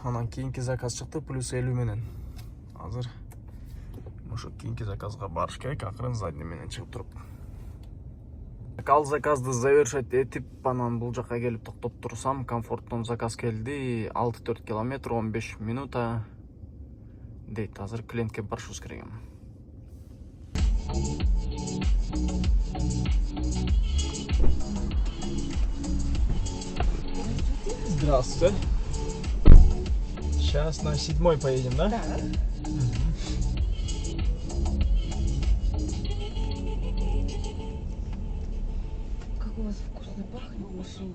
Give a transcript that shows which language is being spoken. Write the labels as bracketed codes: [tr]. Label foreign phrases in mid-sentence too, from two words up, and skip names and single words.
[ky] Анан кийинки заказ чыкты плюс 50 менен. Азыр ошо кийинки заказга барыш керек, акырын задний менен чыгып туруп. Ал заказды завершать этип, анан бул жакка келип токтоп турсам, комфорттон заказ келди. 6-4 километр 15 минута дейт. Азыр клиентке барышыбыз керек. [ru] Здравствуйте. Сейчас на 7-й поедем, да? Да. Как у вас вкусно пахнет в машине.